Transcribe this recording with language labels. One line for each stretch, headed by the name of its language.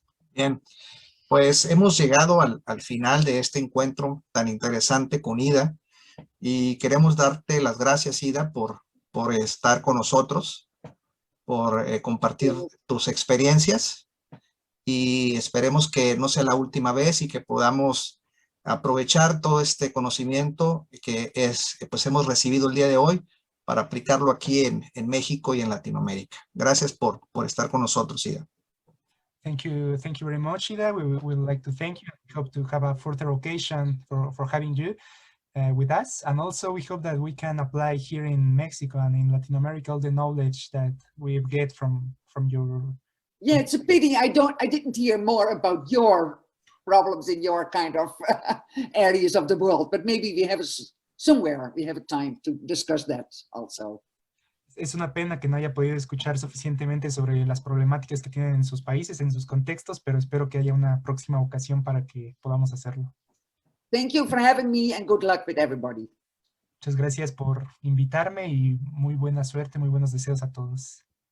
Spanish: Bien, pues hemos llegado al final de este encuentro tan interesante con Ida y queremos darte las gracias, Ida, por estar con nosotros, por compartir tus experiencias, y esperemos que no sea la última vez y que podamos aprovechar todo este conocimiento que pues hemos recibido el día de hoy para aplicarlo aquí en México y en Latinoamérica. Gracias por estar con nosotros, Ida.
English: Thank you very much, Ida. We would like to thank you. We hope to have a further occasion for having you with us. And also we hope that we can apply here in Mexico and in Latin America all the knowledge that we get from your... Yeah, it's a pity I didn't hear more about your problems in your kind of areas of the world, but maybe we have somewhere we have a time to discuss that also.
Spanish: Es una pena que no haya podido escuchar suficientemente sobre las problemáticas que tienen en sus países, en sus contextos, pero espero que haya una próxima ocasión para que podamos hacerlo.
English: Thank you for having me and good luck with everybody.
Spanish: Muchas gracias por invitarme y muy buena suerte, muy buenos deseos a todos.